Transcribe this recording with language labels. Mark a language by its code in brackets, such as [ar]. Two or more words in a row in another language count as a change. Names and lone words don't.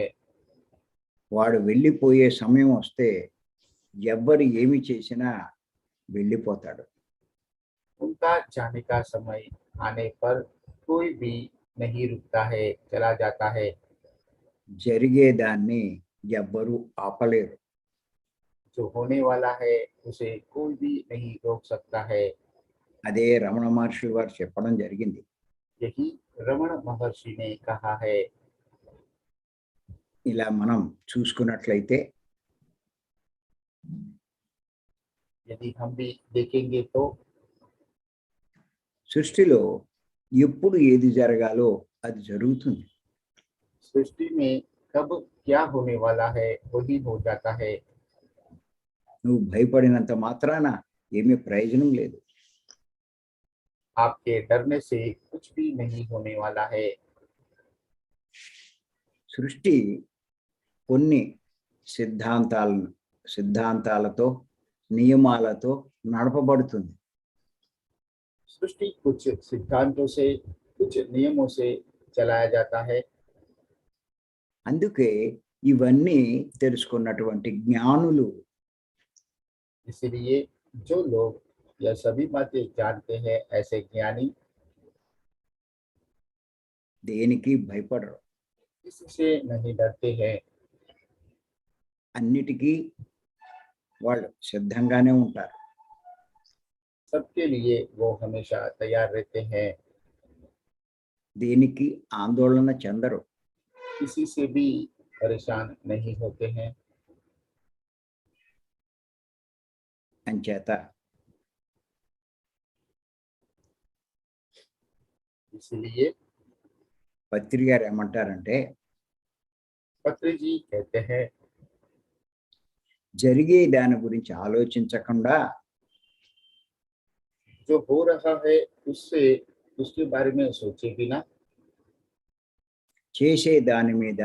[te] వాడు వెళ్ళిపోయే సమయం వస్తే ఎవ్వరు ఏమి చేసినా వెళ్ళిపోతాడు. [hi] उनका जाने का समय आने पर कोई भी नहीं रुकता है, चला जाता है। [te] జరిగేదాన్ని ఎవ్వరూ ఆపలేరు. [hi] जो होने वाला है उसे कोई भी नहीं रोक सकता है। [te] అదే రమణ మహర్షి వారు చెప్పడం జరిగింది. [hi] यही रमण महर्षि ने कहा है। [te] ఇలా మనం చూసుకున్నట్లయితే [hi] यदि हम भी देखेंगे तो [te] సృష్టిలో ఎప్పుడు ఏది జరగాలో అది జరుగుతుంది. [hi] सृष्टि में कब क्या होने वाला है वही हो जाता है। [te] నువ్వు భయపడినంత మాత్రాన ఏమీ ప్రయోజనం లేదు. [hi] आपके डरने से कुछ भी नहीं होने वाला है। [te] సృష్టి కొన్ని సిద్ధాంతాలతో నియమాలతో నడపబడుతుంది. [hi] सृष्टि कुछ सिद्धांतों से, कुछ नियमों से चलाया जाता है। [te] అందుకే ఇవన్నీ తెలుసుకున్నటువంటి జ్ఞానులు [hi] इसलिए जो लोग यह सभी बातें जानते हैं, ऐसे ज्ञानी [te] దేనికి భయపడరు, [hi] किसी से नहीं डरते हैं। [te] అన్నిటికీ వాళ్ళు సిద్ధంగానే ఉంటారు. [hi] सबके लिए वो हमेशा तैयार रहते हैं, [te] దేనికి ఆందోళన చెందరు. [hi] किसी से भी परेशान नहीं होते हैं। [te] అంచేత [hi] इसलिए [te] పత్రి గారు ఏమంటారంటే, [hi] पत्री जी कहते हैं [te] జరిగే దాని గురించి ఆలోచించకుండా [hi] जो हो रहा है उससे उसके बारे में सोचे बिना, [te] చేసే దాని మీద,